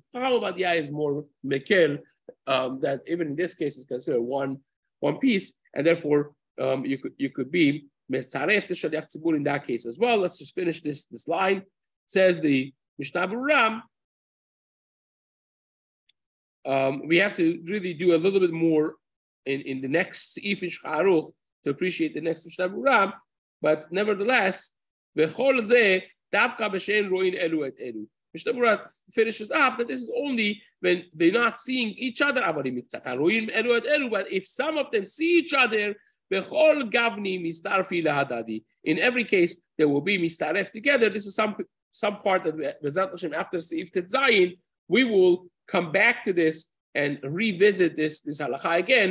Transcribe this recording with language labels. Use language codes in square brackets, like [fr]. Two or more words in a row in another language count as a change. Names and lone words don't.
[en] How about the eye is more mekel, that even in this case is considered one piece, and therefore you could be metzaref the [he] שליח ציבור [en] in that case as well. Let's just finish this line. Says the Mishna Berurah, we have to really do a little bit more in the next Seif in Shulchan Aruch to appreciate the next Mishna Berurah, but nevertheless, [he] וכל זה דווקא בשאין רואין אלו את אלו. [en] Mishna Berurah finishes up that this is only when they're not seeing each other. But if some of them see each other, in every case there will be mistaref together. This is some part that after [he] סעיף טית זין [en] we will come back to this and revisit this halacha again.